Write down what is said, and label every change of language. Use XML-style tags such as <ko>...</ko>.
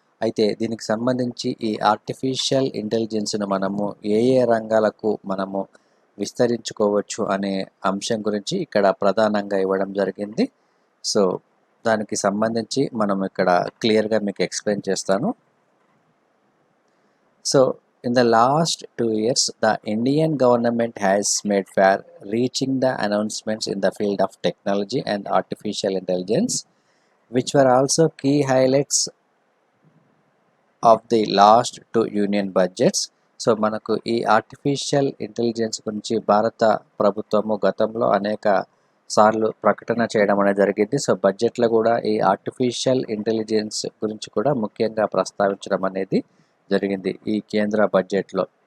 <te>అయితే దీనికి సంబంధించి ఈ ఆర్టిఫిషియల్ ఇంటెలిజెన్స్ను మనము ఏ రంగాలకు మనము విస్తరించుకోవచ్చు అనే అంశం గురించి ఇక్కడ ప్రధానంగా ఇవ్వడం జరిగింది. సో దానికి సంబంధించి మనం ఇక్కడ క్లియర్గా మీకు ఎక్స్ప్లెయిన్ చేస్తాను.</te> <en>So in the last 2 years, the Indian government has made far-reaching the announcements in the field of technology and artificial intelligence, which were also key highlights of the last 2 union budgets.</en> <te>So మనకు ఈ artificial intelligence గురించి భారత ప్రభుత్వము గతంలో అనేక సార్లు ప్రకటన చేయడం అనేది జరిగింది. సో బడ్జెట్లో కూడా ఈ ఆర్టిఫిషియల్ ఇంటెలిజెన్స్ గురించి కూడా ముఖ్యంగా ప్రస్తావించడం అనేది జరిగింది ఈ కేంద్ర బడ్జెట్లో.</te>